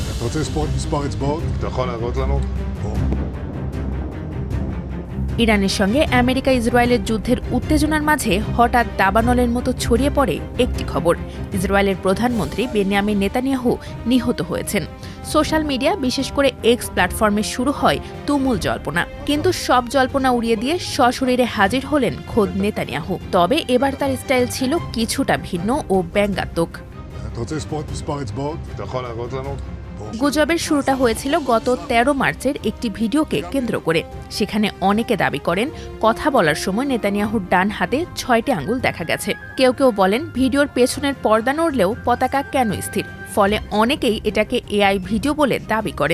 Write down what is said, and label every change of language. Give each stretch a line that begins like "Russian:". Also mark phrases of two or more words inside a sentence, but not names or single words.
Hebrew: רוצה לספור את מספר אצבעות? אתה יכול להראות לנו?
Bangla: ইরানের সঙ্গে আমেরিকা ইসরায়েলের যুদ্ধের উত্তেজনার মাঝে হঠাৎ দাবানলের মতো ছড়িয়ে পড়ে একটি খবর। ইসরায়েলের প্রধানমন্ত্রী বেনিয়ামিন নেতানিয়াহু নিহত হয়েছেন।
English: social media,
Bangla: বিশেষ করে এক্স প্ল্যাটফর্মে শুরু হয় তুমুল জল্পনা। কিন্তু সব জল্পনা উড়িয়ে দিয়ে সশরীরে হাজির হলেন খোদ নেতানিয়াহু। তবে এবার তার স্টাইল ছিল কিছুটা ভিন্ন ও ব্যঙ্গাত্মক।
Hebrew: אתה רוצה לספור את מספר אצבעות? אתה יכול להראות לנו?
Bangla: গুজবের শুরুটা হয়েছিল গত ১৩ মার্চের একটি ভিডিওকে কেন্দ্র করে। সেখানে অনেকে দাবি করেন কথা বলার সময় নেতানিয়াহুর ডান হাতে ৬টি আঙ্গুল দেখা গেছে। কেউ কেউ বলেন ভিডিওর পেছনের পর্দা নড়লেও পতাকা কেন স্থির। ফলে অনেকেই এটাকে
English: AI video
Bangla: বলে দাবি করেন।